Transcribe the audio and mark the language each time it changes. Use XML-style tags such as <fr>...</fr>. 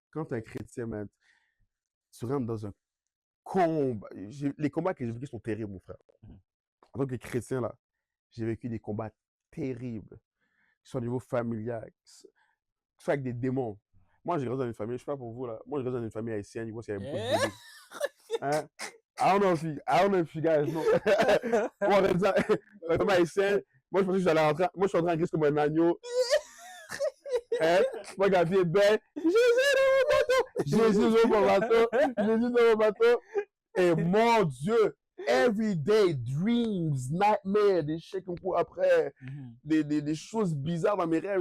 <fr>Quand tu es un chrétien, man, tu rentres dans un combat. Les combats que j'ai vécus sont terribles, mon frère. En tant que chrétien, là, j'ai vécu des combats terribles, qui sont au niveau familial, qui sont avec des démons. Moi, j'ai grandi dans une famille, je ne sais pas pour vous, là. Moi, j'ai grandi dans une famille haïtienne, il y avait beaucoup de bébés. Hein?</fr> <en>I don't know if you guys know.</en> <fr>Moi, dans une famille haïtienne, moi, je pensais que j'allais rentrer. Moi, je suis rentré en Christ comme un agneau. Hein? Moi, Gabi est belle. Jésus dans mon bateau. Et mon Dieu,</fr> <en>everyday dreams, nightmares,</en> <fr>des chèques qu'on court après, des choses bizarres dans mes rêves.</fr>